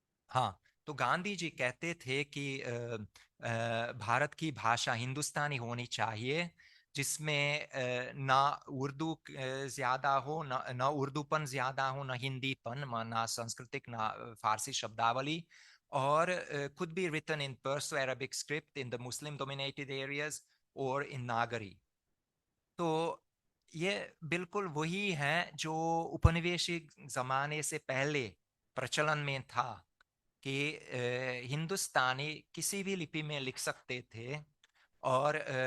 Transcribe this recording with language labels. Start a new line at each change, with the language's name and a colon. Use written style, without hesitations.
Hindi: हाँ, तो गांधी जी कहते थे कि भारत की भाषा हिंदुस्तानी होनी चाहिए, जिसमें ना उर्दू ज्यादा हो, ना उर्दूपन ज्यादा हो, ना हिंदीपन, ना सांस्कृतिक, ना फारसी शब्दावली।
English: और could be written in Perso-Arabic script in the Muslim-dominated areas or in Nagari।
Hindi: तो ये बिल्कुल वही है जो उपनिवेशिक जमाने से पहले प्रचलन में था कि हिंदुस्तानी किसी भी लिपि में लिख सकते थे। और